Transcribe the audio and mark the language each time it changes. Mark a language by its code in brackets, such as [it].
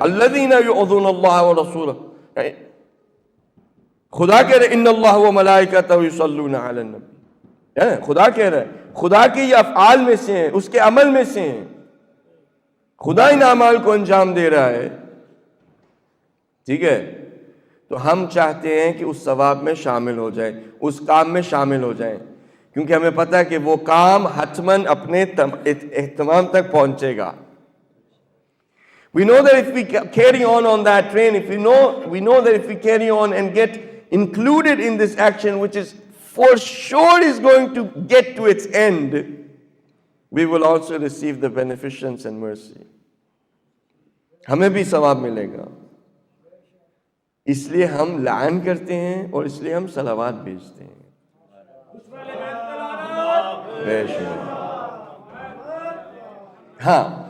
[ar] الذین یؤذون اللہ ورسولہ, [ur] خدا کہہ رہے [ar] ان اللہ و ملائکتہ یصلون علی النبی, [ur] خدا کہہ رہا ہے, خدا کے یہ افعال میں سے ہیں, اس کے عمل میں سے ہیں, خدا ان اعمال کو انجام دے رہا ہے. ٹھیک ہے, تو ہم چاہتے ہیں کہ اس ثواب میں شامل ہو جائیں, اس کام میں شامل ہو جائیں, کیونکہ ہمیں پتہ ہے کہ وہ کام حتماً اپنے اہتمام تک پہنچے گا. [en] We know that if we carry on that train, we know that if we carry on and get included in this action, which is for sure is going to get to its end, we will also receive the beneficence and mercy. [ur] ہمیں بھی ثواب ملے گا. اس لیے ہم لعن کرتے ہیں اور اس لیے ہم صلوات بھیجتے ہیں. بے شک. ہاں